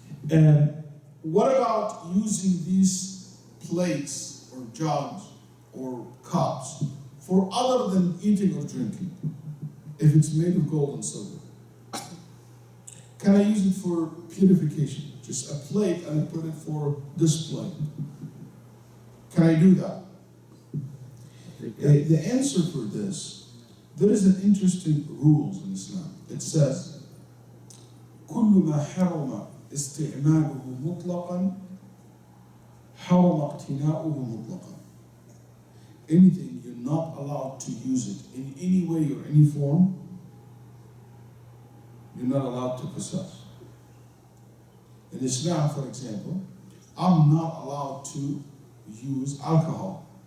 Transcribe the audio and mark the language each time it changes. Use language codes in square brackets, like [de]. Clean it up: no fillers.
[en] And what about using these plates or jugs or cups for other than eating or drinking, if it's made of gold and silver? Can I use it for purification? Just a plate and I put it for display. Can I do that? The answer for this, there is an interesting rules in Islam. It says, [ar] كل ما حرم استعماله مطلقا حرم اقتناؤه مطلقا. [en] Anything you're not allowed to use it in any way or any form, you're not allowed to possess. In Islam, for example, I'm not allowed to use alcohol.